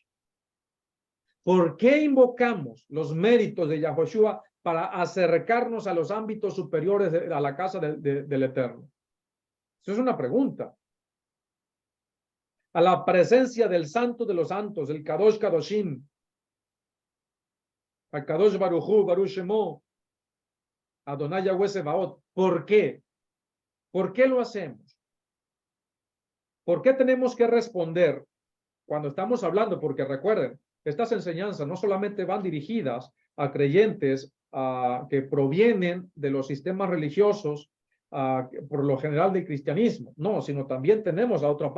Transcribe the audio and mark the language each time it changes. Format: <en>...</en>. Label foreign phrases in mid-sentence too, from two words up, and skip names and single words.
<es>¿Por qué invocamos los méritos de Yahoshua para acercarnos a los ámbitos superiores a la casa del Eterno? Eso es una pregunta. A la presencia del Santo de los Santos, el</es> <he>קדוש קדשים,</he> <es>al</es> <he>קדוש ברוך הוא, ברוך שמו, אדוני יהוה צבאות.</he> <es>¿Por qué? ¿Por qué lo hacemos? ¿Por qué tenemos que responder cuando estamos hablando? Porque recuerden, estas enseñanzas no solamente van dirigidas a creyentes que provienen de los sistemas religiosos, por lo general del cristianismo, no, sino también tenemos a otra</es>